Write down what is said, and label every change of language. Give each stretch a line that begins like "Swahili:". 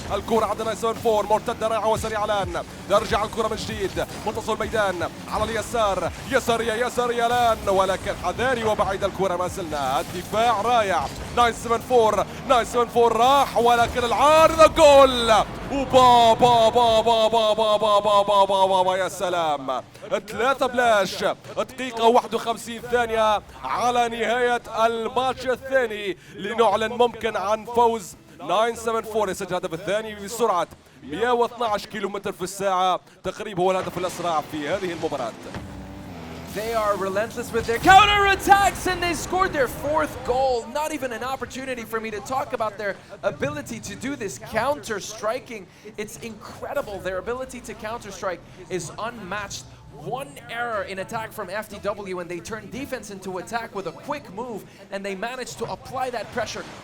Arabic: الكرة عند 974 مرتدة رائعة وسريعة الآن. ترجع الكرة من جديد منتصف الميدان على اليسار، يسارية الآن، ولكن حذاري وبعيد الكرة ما زلنا. الدفاع رائع 974 راح، ولكن العارضة جول. وبا با با با با با با با با با با با يا سلام. 3 بلاش، دقيقة 51 ثانية على نهاية الماتش الثاني لنعلن ممكن عن فوز 974. يسجل الهدف الثاني بسرعة 112 كيلومتر في الساعة، تقريبا هو الهدف الأسرع في هذه المباراة.
English: They are relentless with their counter-attacks, and they scored their 4th goal. Not even an opportunity for me to talk about their ability to do this counter-striking. It's incredible. Their ability to counter-strike is unmatched. One error in attack from FTW and they turn defense into attack with a quick move, and they manage to apply that pressure.